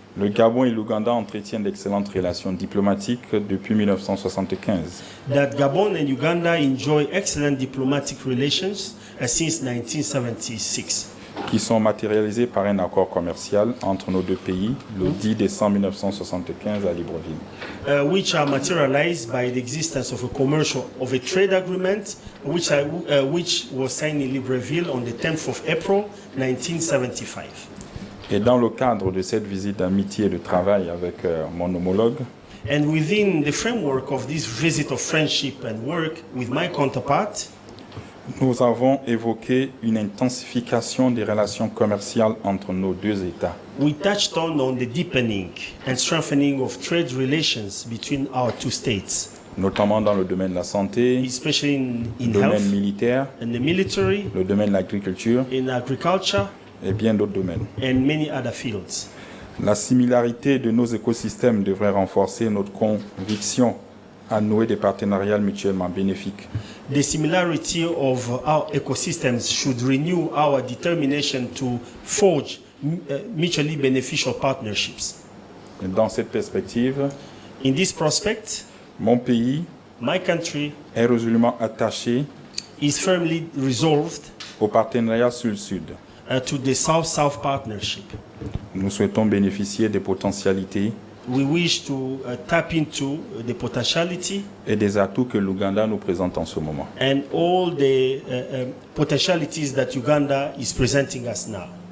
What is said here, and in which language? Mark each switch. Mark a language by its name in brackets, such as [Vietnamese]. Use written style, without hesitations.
[French] le Gabon et l'Ouganda entretiennent d'excellentes relations diplomatiques depuis 1975. [English] Gabon and Uganda enjoy excellent diplomatic relations since 1976, [French] qui sont matérialisées par un accord commercial entre nos deux pays le 10 décembre 1975 à Libreville. [English] which are materialized by the existence of a trade agreement, which was signed in Libreville on the 10th of April 1975. [French] Et dans le cadre de cette visite d'amitié et de travail avec mon homologue, [English] And within the framework of this visit of friendship and work with my counterpart, [French] nous avons évoqué une intensification des relations commerciales entre nos deux États. [English] we touched on the deepening and strengthening of trade relations between our two states, [French] Notamment dans le domaine de la santé, [English] especially [French] le [English] in [French] domaine [English] health, [French] militaire, [English] in the military, [French] le domaine de l'agriculture [English] in agriculture, [French] et bien d'autres domaines. [English] and many other fields. [French] La similarité de nos écosystèmes devrait renforcer notre conviction à nouer des partenariats mutuellement bénéfiques. [English] The similarity of our ecosystems should renew our determination to forge mutually beneficial partnerships. [French] Et dans cette perspective, [English] In this prospect, [French] mon pays [English] my country [French] est résolument attaché [English] is firmly resolved [French] au partenariat Sud-Sud. [English] To the South-South partnership. [French] Nous souhaitons bénéficier des potentialités [English] We wish to tap into the potentiality [French] et des atouts que l'Ouganda nous présente en ce moment. [English] and all the potentialities that Uganda is presenting us now.